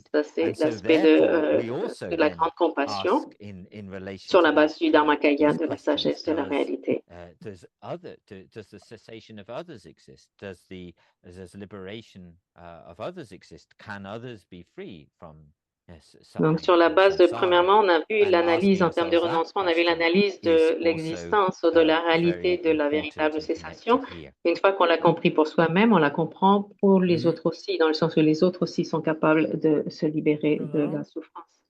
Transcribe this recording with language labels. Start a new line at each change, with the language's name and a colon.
French: Ça c'est l'aspect de la grande compassion sur la base du Dharmakaya, de la sagesse de la réalité.
English: Does the cessation of others exist? Does liberation of others exist? Can others be free from
French: donc, sur la base de, premièrement, on a vu l'analyse en termes de renoncement, on a vu l'analyse de l'existence ou de la réalité de la véritable cessation. Une fois qu'on l'a compris pour soi-même, on la comprend pour les autres aussi, dans le sens où les autres aussi sont capables de se libérer de la souffrance.